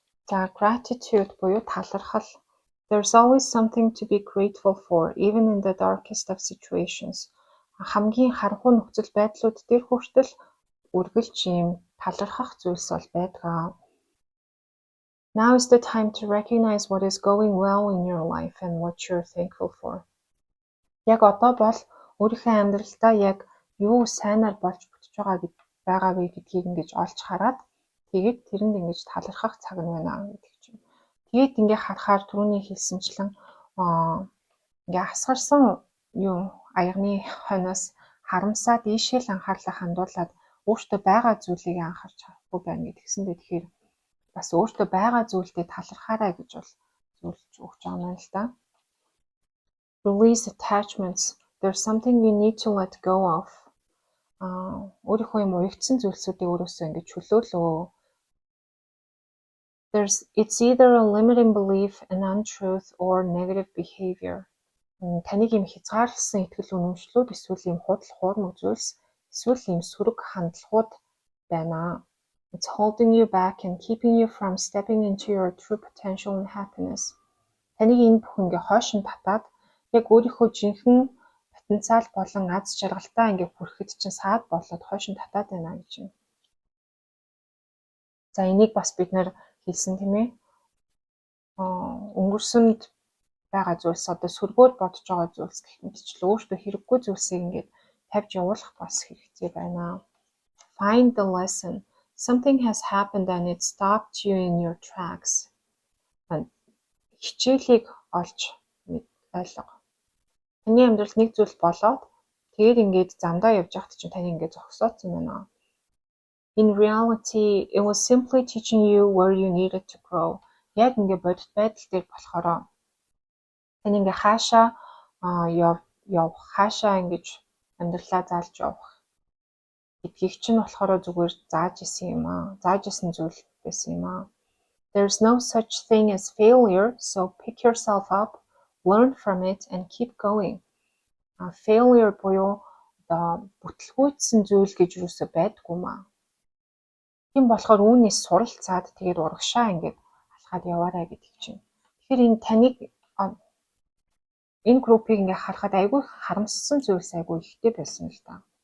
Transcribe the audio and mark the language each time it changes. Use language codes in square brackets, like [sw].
[mn] За gratitude буюу талархал. [en] There's always something to be grateful for, even in the darkest of situations. [mn] Хамгийн харанхуй нөхцөл байдлууд дээр хүртэл үргэлж юм талархах зүйлс бол байдаг. [en] Now is the time to recognize what is going well in your life and what you're thankful for. [mn] Яг одоо бол өөрийнхөө амьдралдаа яг юу сайнаар болж бүтэж байгаа вэ гэдгийг ингэж олж хараад тэгээд тэрэнд ингэж талархах цаг нь байна гэдэг чинь. Тэгээд ингээ харахаар түрүүний хэлсэнчлэн ингээ асгарсан юу аягны хойноос харамсаад ийшээ л анхаарлаа хандуулад өөртөө байгаа зүйлийг анхаарч харахгүй байна гэдгсэндээ тэгэхээр бас өөртөө байгаа зүйлдээ талархаарай гэж бол зөвлөж өгч байгаа юм л да. [en] Release attachments. There's something you need to let go of. [mn] Өөрийнхөө юм уягдсан зүйлсүүдийг өөрөөсөө ингэж чөлөөлөө. [en] It's either a limiting belief, an untruth, or negative behavior. [mn] Таныг юм хязгаарласан итгэл үнэмшлүүд эсвэл юм худал хуурмаг зүйлс эсвэл юм сөрөг хандлагууд байна. [en] It's holding you back and keeping you from stepping into your true potential and happiness. [mn] Таныг энэ бүх ингээ хойш нь татаад яг өөрийнхөө жинхэнэ потенциал болон аз жаргалтаа ингээ хүрэхэд чинь саад болоод хойш нь татаад байна гэж юм. За энийг бас бид нэр хэлсэн тийм ээ. Өнгөрсөнд байгаа зүйлс одоо сүргөөр бодож байгаа зүйлс гэх мэтчлээ өөртөө хэрэггүй зүйлсийг ингээд тавьж явуулах бас хэрэгтэй байна. [en] Find the lesson. Something has happened and it stopped you in your tracks. [mn] Хичээлийг олж ойлго. Таны амьдралд нэг зүйл болоод тэгээд ингээд замдаа явж байхад чинь таны ингээд зогсооцсон байна. [en] In reality, it was simply teaching you where you needed to grow. [mn] Яг ингээд бодит байдал дээр болохоор таны ингээ хаашаа явах, хаашаа ингэж амьдралаа заалж явах гэдгийг чинь болохоор зүгээр зааж исэн юм аа. Зааж исэн зүйл байсан юм аа. [en] There's no such thing as failure, so pick yourself up, learn from it and keep going. [mn] Failure буюу одоо бүтлгүүцсэн зүйл гэж юусоо байдгүй маа. Тийм болохоор үүнээс суралцаад тэгээд урагшаа ингээд алхаад яваарай гэдэг чинь. Тэгэхээр энэ таныг энэ группийг ингээ харахад айгүй харамссан зүйлс айгүй ихтэй байсан л да.